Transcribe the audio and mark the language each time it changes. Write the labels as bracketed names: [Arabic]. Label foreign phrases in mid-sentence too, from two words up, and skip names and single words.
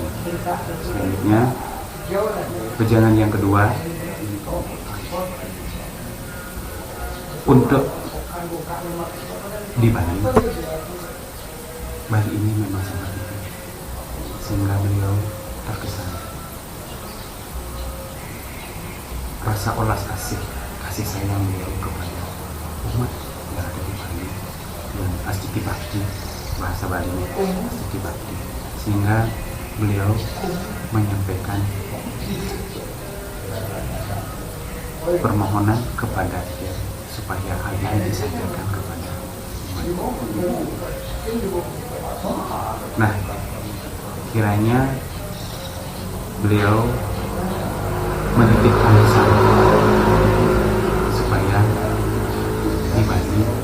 [Indonesian] Selanjutnya ujangan yang kedua untuk di Bali. Bali ini memang sangat penting sehingga beliau terkesan rasa [Balinese] olas kasih [Indonesian] sayang beliau kepada umat yang ada di Bali dan [Balinese] astiti bakti, [Indonesian] bahasa Balinya [Balinese] astiti bakti, [Indonesian] sehingga beliau menyampaikan permohonan kepada dia supaya hal ini disampaikan kepada umat. Nah, kiranya beliau menitipkan pesan supaya di Bali